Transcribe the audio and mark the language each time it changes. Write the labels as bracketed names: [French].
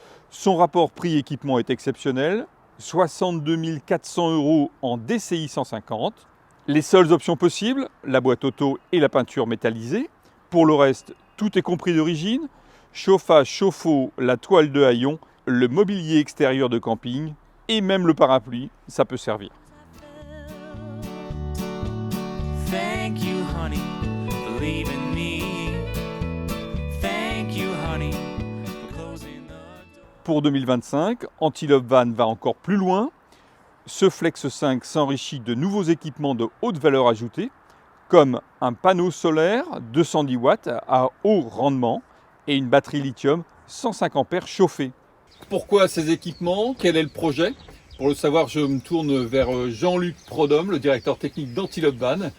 [French] Son rapport prix-équipement est exceptionnel, 62 400 € en DCI 150. Les seules options possibles, la boîte auto et la peinture métallisée. Pour le reste, tout est compris d'origine. Chauffage, chauffe-eau, la toile de haillons, le mobilier extérieur de camping et même le parapluie, ça peut servir. [English] Thank you, honey, for leaving me. Thank you, honey, for closing the door. [French] Pour 2025, Antilope Van va encore plus loin. Ce Flex 5 s'enrichit de nouveaux équipements de haute valeur ajoutée, comme un panneau solaire 210 watts à haut rendement et une batterie lithium 105 ampères chauffée. Pourquoi ces équipements? Quel est le projet? Pour le savoir, je me tourne vers Jean-Luc Prodhomme, le directeur technique d'Antilope Van.